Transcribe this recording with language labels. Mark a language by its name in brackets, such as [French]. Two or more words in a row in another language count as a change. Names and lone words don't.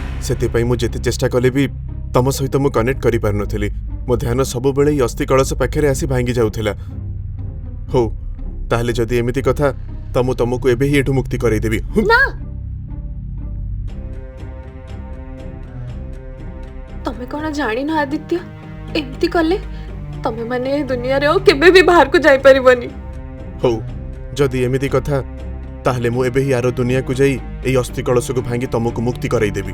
[Odia] ସେ ମୁ ଯେତେ ଚେଷ୍ଟା କଲେ ବି ତମ ସହିତ ମୁ କନେକ୍ଟ କରି ପାର ନଥିଲି। ମୋ ଧ୍ୟାନ ସବୁ ବେଳେ ଅସ୍ଥି କଳସ ପାଖେ ଆସି ଭାଙ୍ଗି ଯାଉଥିଲା। ହଉ ତାହେଲେ ଯଦି ଏମିତି କଥା ତ ମୁ ତୁମକୁ ଏବେ ହିଁ ଏଠୁ ମୁକ୍ତ କରାଇ ଦେବି। ନା ତମେ କଣ ଜାଣି ନ ଆଦିତ୍ୟ ଏମିତି କଲେ ତମେ ମାନେ ଦୁନିଆ ରେ କେବେ ବି ବାହାର କୁ ଯାଇ ପାରିବନି। ହଉ ଯଦି ଏମିତି କଥା ତାହେଲେ ମୁ ଏବେ ହିଁ ଆର ଦୁନିଆ କୁ ଯାଇ ଏଇ ଅସ୍ଥି କଳସ କୁ ଭାଙ୍ଗି ତୁମକୁ ମୁକ୍ତ କରାଇ ଦେବି।